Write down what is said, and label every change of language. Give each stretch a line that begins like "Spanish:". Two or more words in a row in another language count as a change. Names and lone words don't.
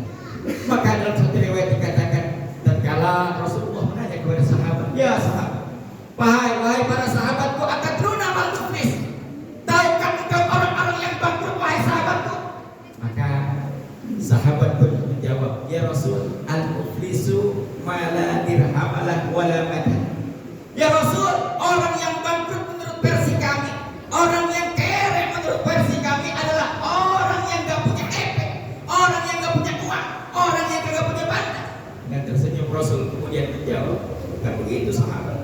Indonesian: Maka dalam satu riwayat dikatakan tatkala Rasulullah menanya kepada sahabat, ya sahabat, wahai para sahabatku,
Arabic: أتدرون ما المفلس,
Indonesian: tahukah engkau orang-orang yang bangkrut wahai sahabatku? Maka sahabat pun menjawab, ya Rasul,
Arabic: المفلس ما لا درهم له ولا مدن.
Indonesian: Ya Rasul, orang yang bangkrut menurut versi kami, orang yang kere menurut versi kami adalah orang yang gak punya efek, orang yang gak punya uang, orang yang gak punya benda. Dan tersenyum Rasul kemudian menjawab, bukan begitu sahabat.